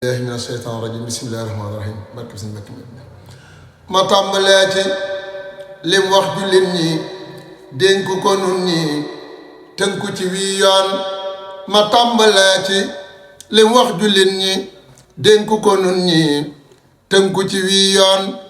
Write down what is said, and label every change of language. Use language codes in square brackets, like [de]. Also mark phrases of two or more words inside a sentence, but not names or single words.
[ar] الله من الشيطان الرجيم. بسم الله الرحمن الرحيم. [wo] Barke Sëñ Mbàkke Madina. Ma tàmbalee ci lim wax jullit ñi, dénk ko nun ñi, tënku ci wii yoon. Ma tàmbalee ci lim wax jullit ñi, dénk ko nun ñi, tënku ci wii yoon.